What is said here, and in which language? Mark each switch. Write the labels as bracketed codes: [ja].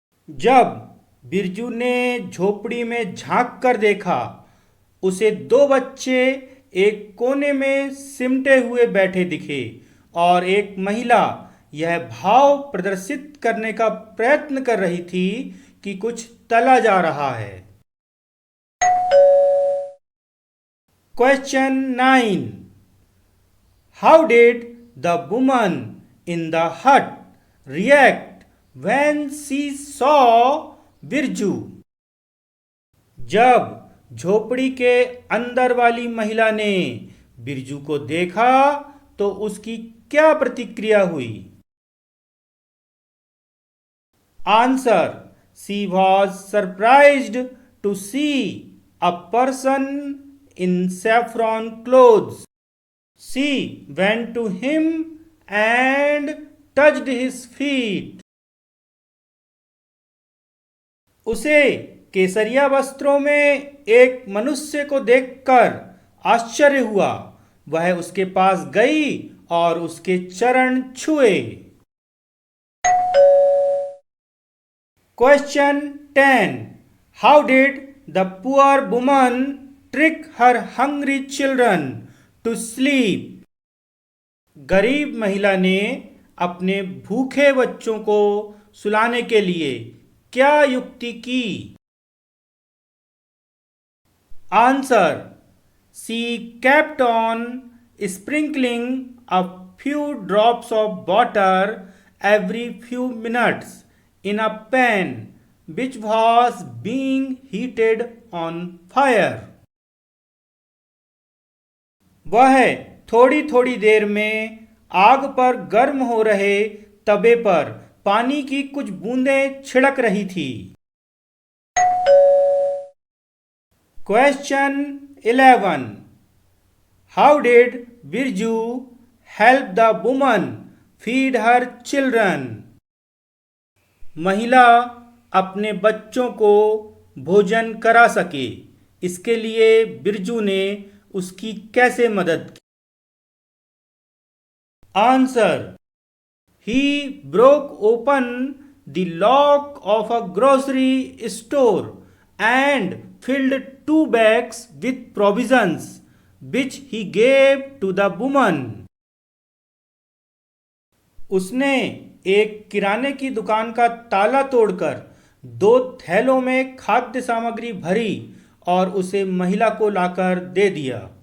[hi] जब बिरजू ने झोपड़ी में झांक कर देखा, उसे दो बच्चे एक कोने में सिमटे हुए बैठे दिखे और एक महिला यह भाव प्रदर्शित करने का प्रयत्न कर रही थी कि कुछ तला जा रहा है। [en] Question 9. How did the woman in the hut react when she saw Birju? [hi] जब झोपड़ी के अंदर वाली महिला ने बिरजू को देखा तो उसकी क्या प्रतिक्रिया हुई? [en] Answer. She was surprised to see a person in saffron clothes. She went to him and touched his feet. [hi] उसे केसरिया वस्त्रों में एक मनुष्य को देखकर आश्चर्य हुआ। वह उसके पास गई और उसके चरण छुए। [en] Question 10. How did the poor woman trick her hungry children to sleep? [hi] गरीब महिला ने अपने भूखे बच्चों को सुलाने के लिए क्या युक्ति की? [en] Answer. She kept on sprinkling a few drops of water every few minutes in a pan which was being heated on fire. [hi] वह थोड़ी थोड़ी देर में आग पर गर्म हो रहे तवे पर पानी की कुछ बूंदें छिड़क रही थी। [en] Question 11. How did Birju help the woman feed her children? [hi] महिला अपने बच्चों को भोजन करा सके, इसके लिए बिरजू ने उसकी कैसे मदद की? [en] Answer: He broke open the lock of a grocery store and filled 2 bags with provisions, which he gave to the woman. [hi] उसने एक किराने की दुकान का ताला तोड़कर 2 थैलों में खाद्य सामग्री भरी और उसे महिला को लाकर दे दिया।